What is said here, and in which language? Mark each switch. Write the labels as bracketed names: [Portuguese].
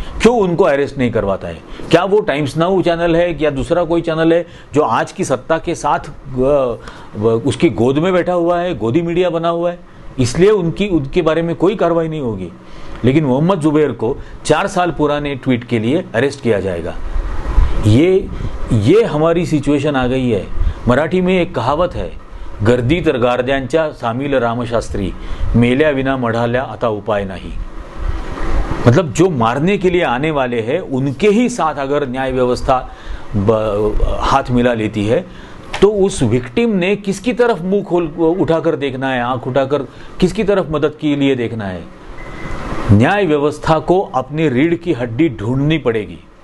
[Hindi] क्यों उनको अरेस्ट नहीं करवाता है? क्या वो टाइम्स नाउ चैनल है या दूसरा कोई चैनल है जो आज की सत्ता के साथ उसकी गोद में बैठा हुआ है, गोदी मीडिया बना हुआ है, इसलिए उनके बारे में कोई कार्रवाई नहीं होगी? लेकिन मोहम्मद जुबैर को 4 साल पुराने ट्वीट के लिए अरेस्ट किया जाएगा। ये हमारी सिचुएशन आ गई है। [Marathi] मराठी में एक कहावत है, गर्दी तर गारद्यांच्या सामील रामशास्त्री, मेल्या विना मढाल्या आता उपाय नाही। [Hindi] मतलब जो मारने के लिए आने वाले हैं उनके ही साथ अगर न्याय व्यवस्था हाथ मिला लेती है तो उस विक्टिम ने किसकी तरफ मुंह खोल उठाकर देखना है, आंख उठाकर किसकी तरफ मदद के लिए देखना है? न्याय व्यवस्था को अपनी रीढ़ की हड्डी ढूंढनी पड़ेगी।